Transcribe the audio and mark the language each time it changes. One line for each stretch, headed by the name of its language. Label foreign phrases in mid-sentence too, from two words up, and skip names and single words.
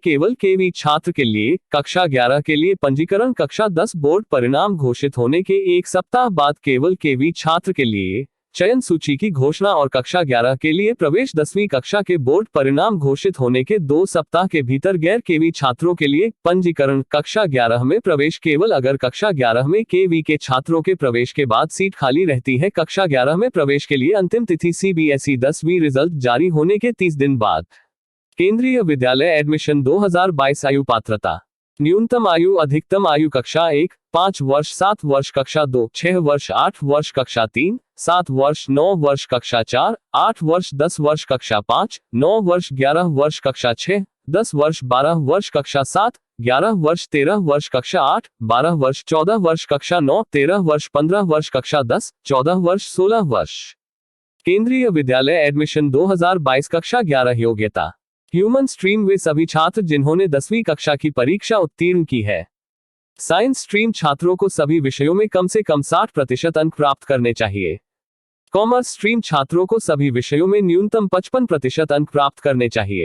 Hindi: केवल केवी छात्र के लिए कक्षा 11 के लिए पंजीकरण कक्षा 10 बोर्ड परिणाम घोषित होने के 1 सप्ताह बाद केवल केवी छात्र के लिए चयन सूची की घोषणा और कक्षा 11 के लिए प्रवेश 10वीं कक्षा के बोर्ड परिणाम घोषित होने के 2 सप्ताह के भीतर गैर केवी छात्रों के लिए पंजीकरण कक्षा 11 में प्रवेश केवल अगर कक्षा 11 में केवी के छात्रों के प्रवेश के बाद सीट खाली रहती है। कक्षा 11 में प्रवेश के लिए अंतिम तिथि सीबीएसई 10वीं रिजल्ट जारी होने के 30 दिन बाद। केंद्रीय विद्यालय एडमिशन 2022 आयु पात्रता। न्यूनतम आयु अधिकतम आयु कक्षा 1 5 वर्ष 7 वर्ष कक्षा 2 6 वर्ष 8 वर्ष कक्षा 3 7 वर्ष 9 वर्ष कक्षा 4 8 वर्ष 10 वर्ष कक्षा 5 9 वर्ष 11 वर्ष कक्षा 6 10 वर्ष 12 वर्ष कक्षा 7 11 वर्ष 13 वर्ष कक्षा 8 12 वर्ष 14 वर्ष कक्षा 9 13 वर्ष 15 वर्ष कक्षा 10 14 वर्ष 16 वर्ष। केंद्रीय विद्यालय एडमिशन 2022 कक्षा 11 योग्यता।
English: human stream
Hindi: वे सभी छात्र जिन्होंने 10वीं कक्षा की परीक्षा उत्तीर्ण की है।
English: science stream
Hindi: छात्रों को सभी विषयों में कम से कम 60% अंक प्राप्त करने चाहिए।
English: commerce stream
Hindi: छात्रों को सभी विषयों में न्यूनतम 55% अंक प्राप्त करने चाहिए।